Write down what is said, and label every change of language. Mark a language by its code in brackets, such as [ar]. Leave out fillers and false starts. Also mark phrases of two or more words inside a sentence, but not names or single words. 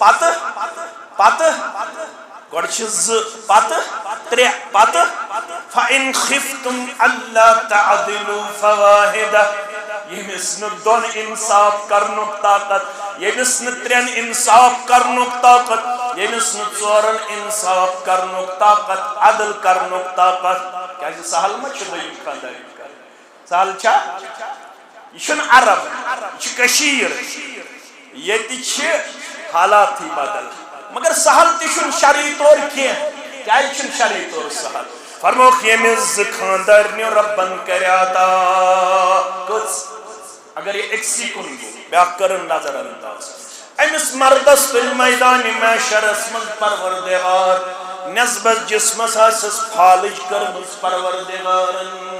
[ks] پتہٕ گۄڈٕ چھِ زٕ پتہٕ ترٛےٚ پتہٕ [ar] فَإِنْ خِفْتُمْ أَلَّا تَعْدِلُوا فَوَاحِدَةً [ks] ییٚمِس نہٕ دۄن اِنصاف کرنُک طاقت ییٚمِس نہٕ ترٛٮ۪ن اِنصاف کرنُک طاقت ییٚمِس نہٕ ژورن اِنصاف کرنُک طاقت عدل کرنُک طاقت کیازِ سہل ما چھُ دوٚیِم خاندٲنی کرٕنۍ سہل چھا یہِ چھُنہٕ عرب یہِ چھِ کٔشیٖر ییٚتہِ چھِ حالاتٕے بدل مگر سہل تہِ چھُنہٕ شرعی طور کینٛہہ کیازِ چھُنہٕ شرعی طور سہل فرموکھ ییٚمِس زٕ خاندارنیو رۄبن کَرِ عطا کٔژ اگر یہ أکسٕے کُن گوٚو بیٛاکھ کٔرٕن نظر انداز أمِس مردس تُلہِ میدانِ محشرس منٛز پروردگار نٮ۪صبس جسمس آسٮ۪س فالٕج کٔرمٕژ پروردگارن